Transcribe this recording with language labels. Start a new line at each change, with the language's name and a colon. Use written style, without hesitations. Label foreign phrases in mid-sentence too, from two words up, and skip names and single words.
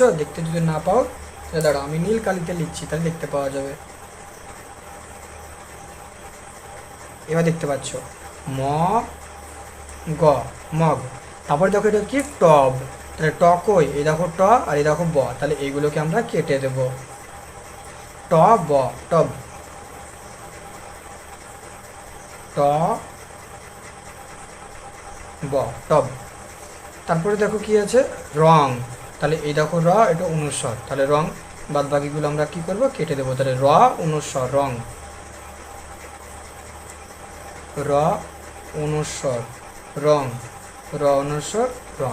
Bangla: দেখতে যদি না পাও তাহলে দাঁড়াও, আমি নীল কালিতে লিখছি, তাহলে দেখতে পাওয়া যাবে। এবার দেখতে পাচ্ছ ম গ, মগ। তারপরে দেখো এটা কি? টব। তাহলে ট কই? এই দেখো ট, আর এই দেখো ব। তাহলে এইগুলোকে আমরা কেটে দেব। ট ব, টব। ট ব, টব। তারপরে দেখো কি আছে? রং। তাহলে এই দেখো র, এটা অনুস্বর, তাহলে রং। বাদ বাকিগুলো আমরা কি করব? কেটে দেবো। তাহলে র অনুস্বর রং, র অনুস্বর রং, র অনুস্বর রং।